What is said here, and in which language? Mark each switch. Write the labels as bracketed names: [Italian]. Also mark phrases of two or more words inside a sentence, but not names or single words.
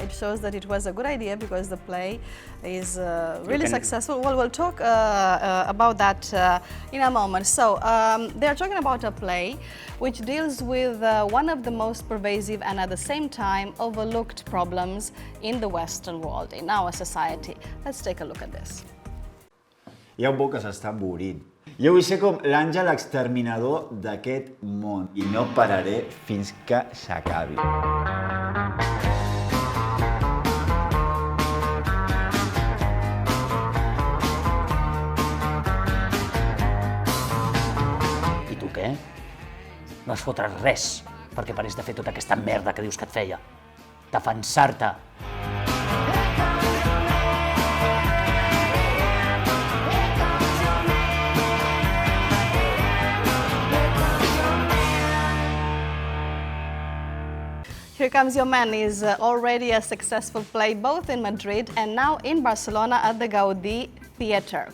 [English] it shows that it was a good idea because the play is really successful. Well, we'll talk about that in a moment. So they're talking about a play which deals with one of the most pervasive and at the same time overlooked problems in the Western world, in our society. Let's take a look at this. [Catalan] Hi ha un buc que s'està avorrint. Jo vull ser com l'àngel exterminador d'aquest món i no pararé fins que s'acabi. I tu què? No es fotràs res perquè paris de fer tota aquesta merda que dius que et feia. Defensar-te. [English] Here Comes Your Man is already a successful play both in Madrid and now in Barcelona at the Gaudí Theatre.